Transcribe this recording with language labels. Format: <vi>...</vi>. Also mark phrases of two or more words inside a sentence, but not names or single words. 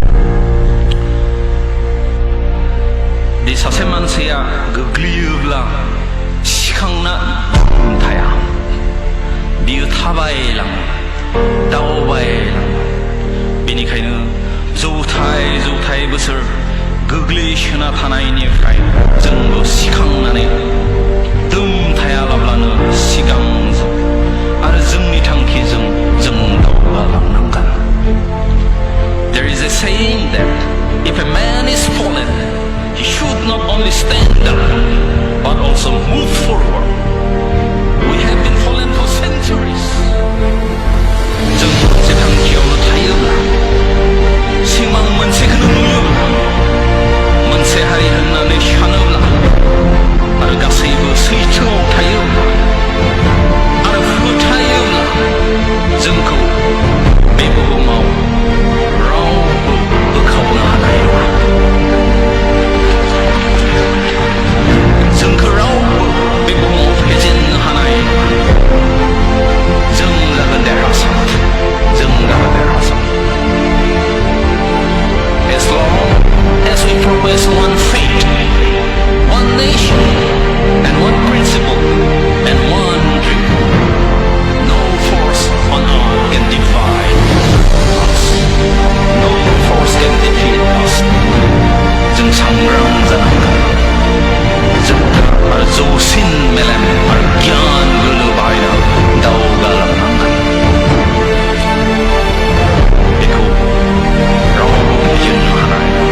<brx>दि सासे मानसिया गोग्लैयोब्ला सिखांना थाया, बियो थाबायलाङो, दावबायलाङो। बेनिखायनो जौथाय बोसोर गोग्लैसोना थानायनिफ्राय जोंबो सिखांनानै थायालाब्लानो सिगांजों आरो जोंनि थांखिजों जों दावगालांनांगोन।</brx> <en>There is a saying that if a man is fallen, he should not only stand up but also move forward. We have been fallen for centuries.</en> <brx>जों मोनसे थांखियावनो थायोब्ला, सिमां मोनसेखौनो नुयोब्ला, मोनसे हारि होननानै सानोब्ला आरो गासैबो सैथोआव थायोब्ला आरो फोथायोब्ला जोंखौ बे बुहुमाव रावबो बोखावनो हानाय नङा। जोंखौ रावबो बे बुहुमाव फेजेननो हानाय नङा। जों जागोन देरहासार, जों जागोन देरहासार।</brx> <en>As long as we profess one faith, one nation, and one principle, and one dream, no force on earth can divide us. No force can defeat us.</en> <brx>जों सांग्रां जानांगोन। जोबथा आरो जौसिन मेलेम आरो गियान गोहो बाहायना दावगालांनांगोन। बेखौ रावबो फेजेननो हानाय नङा।</brx>